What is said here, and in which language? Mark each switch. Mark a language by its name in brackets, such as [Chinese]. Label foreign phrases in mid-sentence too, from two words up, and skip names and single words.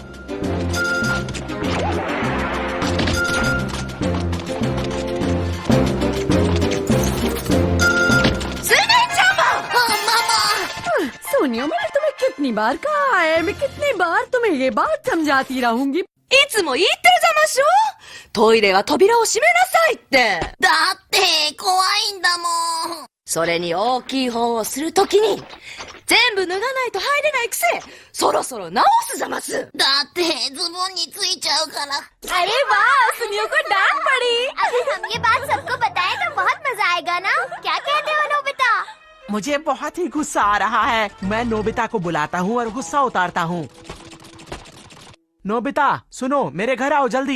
[Hindi] सुनियो, मैंने तुम्हें कितनी बार कहा है, मैं कितनी बार तुम्हें ये बात समझाती रहूंगी। [Japanese] いつも言ってるざましょ。トイレは扉を閉めなさいって。だって怖いんだもん。それに大きい方をするときに、全部脱がないと入れないくせ、そろそろ直すざます。だってズボンについちゃうから。 [Hindi] अरे वाह, सुनियो को डांट पड़ी। अगर हम ये बात सबको बताएं तो बहुत मजा आएगा ना? क्या कहते हो नोबिता? मुझे बहुत ही गुस्सा आ रहा है। मैं नोबिता को बुलाता हूँ और गुस्सा उतारता हूँ। नोबिता सुनो, मेरे घर आओ जल्दी।